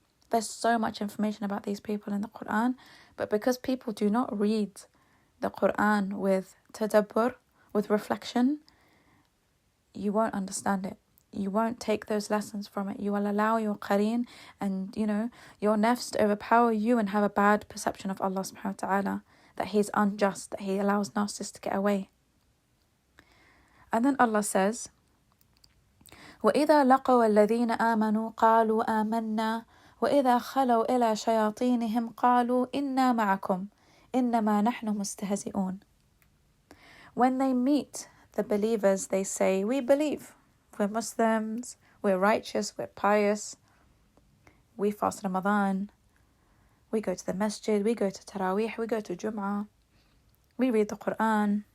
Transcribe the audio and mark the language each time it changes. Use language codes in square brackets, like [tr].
[en] There's so much information about these people in the Quran, but because people do not read the Quran with tadabbur, with reflection, you won't understand it. You won't take those lessons from it. You will allow your qareen and, your nafs to overpower you and have a bad perception of Allah subhanahu wa ta'ala, that He is unjust, that He allows narcissists to get away. And then Allah says, [ar] وَإِذَا لَقَوَا الَّذِينَ آمَنُوا قَالُوا آمَنَّا وَإِذَا خَلَوْا إِلَى شَيَاطِينِهِمْ قَالُوا إِنَّا مَعَكُمْ إِنَّمَا نَحْنُ مُسْتَهْزِئُونَ. [en] When they meet the believers, they say, we believe. We're Muslims, we're righteous, we're pious, we fast Ramadan, we go to the masjid, we go to Taraweeh, we go to Jum'ah, we read the Quran.